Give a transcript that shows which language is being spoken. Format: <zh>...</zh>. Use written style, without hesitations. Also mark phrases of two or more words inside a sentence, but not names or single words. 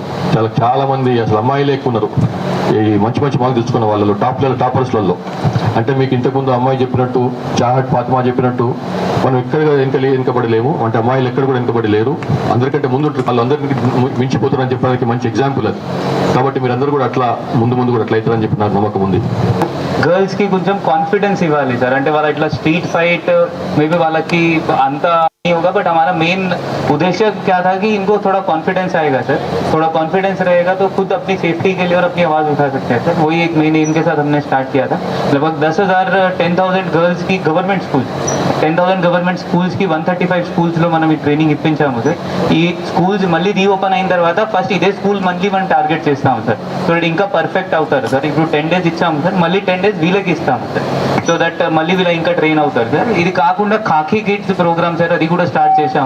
<te>చాలా మంది అసలు అమ్మాయిలే ఎక్కువ ఉన్నారు. ఈ మంచి మార్కులు తెచ్చుకున్న వాళ్ళలో టాపర్స్లలో. అంటే మీకు ఇంతకుముందు అమ్మాయి చెప్పినట్టు, చాహట్ ఫాతిమా చెప్పినట్టు మనం ఎక్కడ వెనుకబడలేము. అంటే అమ్మాయిలు ఎక్కడ కూడా వెనుకబడి లేరు. అందరికంటే ముందు వాళ్ళందరికీ మించిపోతారని చెప్పడానికి మంచి ఎగ్జాంపుల్ అది. కాబట్టి మీరందరూ కూడా అట్లా ముందు కూడా అట్లా అవుతారని చెప్పి నాకు నమ్మకం ఉంది.</te> <hi>गर्ल्स की</hi> <te>కొంచెం కాన్ఫిడెన్స్ ఇవ్వాలి సార్. అంటే వాళ్ళ ఇట్లా</te> <en>street fight</en> <te>మేబీ వాళ్ళకి అంత</te> <hi>नहीं होगा, बट हमारा मेन उद्देश्य क्या था कि इनको थोड़ा कॉन्फिडेंस आएगा सर. थोड़ा कॉन्फिडेंस रहेगा तो खुद अपनी सेफ्टी के लिए और अपनी आवाज़ उठा सकते हैं सर. वही एक मेन इनके साथ हमने स्टार्ट किया था. लगभग 10,000 गर्ल्स की</hi> <en>government school 10,000 government schoolski</en> <te>135 స్కూల్స్లో మనం ఈ ట్రైనింగ్ ఇప్పించాము సార్. ఈ స్కూల్స్ మళ్ళీ రీఓపెన్ అయిన తర్వాత ఫస్ట్ ఇదే స్కూల్ మళ్ళీ మనం టార్గెట్ చేస్తాము సార్.</te> <en>so that</en> <te>ఇంకా పర్ఫెక్ట్ అవుతారు సార్. ఇప్పుడు 10 days ఇచ్చాము సార్, మళ్ళీ 10 days వీళ్ళకి ఇస్తాము సార్.</te> <en>so that</en> <te>మళ్ళీ వీళ్ళ ఇంకా ట్రైన్ అవుతారు సార్. ఇది కాకుండా ఖాకీ కిడ్స్ ప్రోగ్రామ్ సార్, అది కూడా స్టార్ట్ చేశాము.</te>